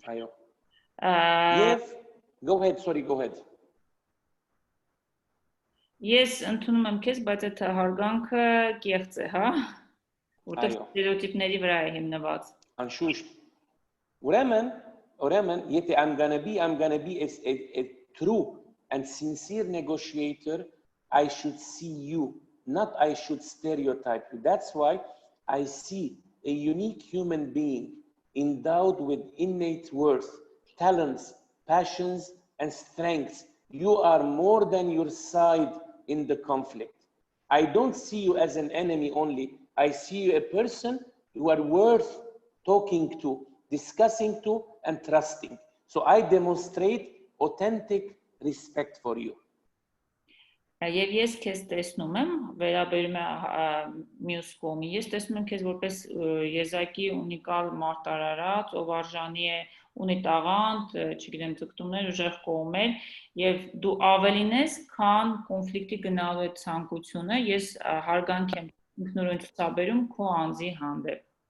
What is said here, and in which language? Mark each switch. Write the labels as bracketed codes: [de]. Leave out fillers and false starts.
[hy] Այո։ Եվ [en] go ahead, sorry, go ahead. [hy] Ես ընդունում եմ քեզ, բայց այդ հարգանքը կեղծ է, հա? Որտեղ ստերեոտիպների վրա է հիմնված։ Անշուշտ։ Ուրեմն, եթե [en] I'm gonna be a true and sincere negotiator, I should see you, not I should stereotype you. That's why I see a unique human being endowed with innate worth, talents, passions, and strengths. You are more than your side in the conflict. I don't see you as an enemy only. I see you a person you are worth talking to, discussing to, and trusting. So I demonstrate authentic respect for you. [hy] Եվ ես քեզ տեսնում եմ, վերաբերում է մյուս կողմի, ես տեսնում եմ քեզ որպես եզակի ունիկալ մարտարարած, ով արժանի է ունի տաղանդ, չգիտեմ, ձգտումներ, ուժեղ կողմեր, եւ դու ավելին ես, քան կոնֆլիկտի գնալու այդ ցանկությունը, ես հարգանք եմ ինքնուրույն ցուցաբերում քո անձի հանդեպ.